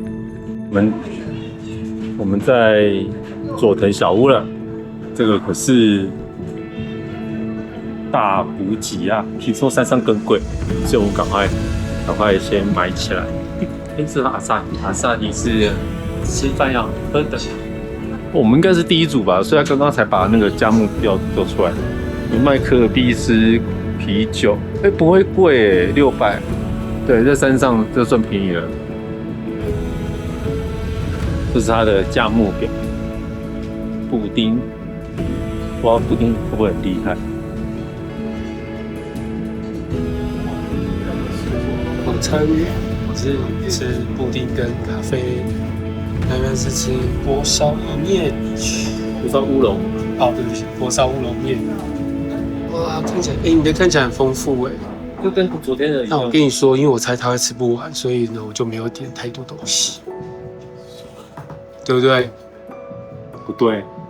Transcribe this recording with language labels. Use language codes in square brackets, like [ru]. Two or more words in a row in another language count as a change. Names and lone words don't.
[zh] 我們在佐藤小屋了，這個可是大補給啊，聽說山上更貴，所以我們趕快先買起來。是阿薩你是吃飯要喝的。我們應該是第一組吧，所以他剛剛才把那個價目表做出來。有麥克必斯啤酒，不會貴，600。對，在山上這算便宜了。這是它的價目表。布丁，不知道布丁會不會很厲害？晚餐我是吃布丁跟咖啡，那邊是吃锅燒麵，锅燒烏龍。哦，對不起，鍋燒烏龍麵。哇，看起來，你的看起來很豐富哎，就跟昨天的一樣。那我跟你說，因為我猜他會吃不完，所以呢，我就沒有點太多東西，對不對？不對。